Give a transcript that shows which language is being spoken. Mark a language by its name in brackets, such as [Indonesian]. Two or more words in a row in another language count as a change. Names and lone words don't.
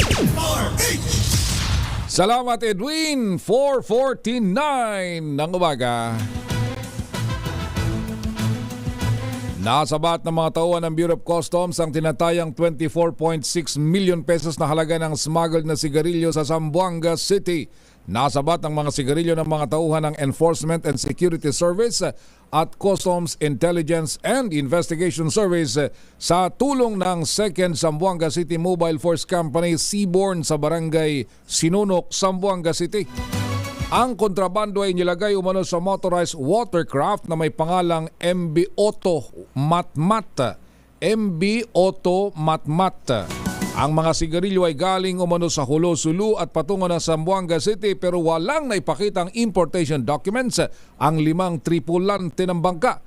[Filipino] Salamat Edwin, 4:49 ng umaga. Nasabat ng mga tauhan ng Bureau of Customs ang tinatayang 24.6 million pesos na halaga ng smuggled na sigarilyo sa Zamboanga City. Nasabat ang mga sigarilyo ng mga tauhan ng Enforcement and Security Service at Customs Intelligence and Investigation Service sa tulong ng 2nd Zamboanga City Mobile Force Company Seaborne sa Barangay Sinunok, Zamboanga City. Ang kontrabando ay nilagay umano sa motorized watercraft na may pangalang MB Auto Matmat. MB Auto Matmat. Ang mga sigarilyo ay galing umano sa Hulo-Sulu at patungo ng Zamboanga City pero walang naipakitang [English] importation documents [Filipino] ang 5 tripulante ng bangka.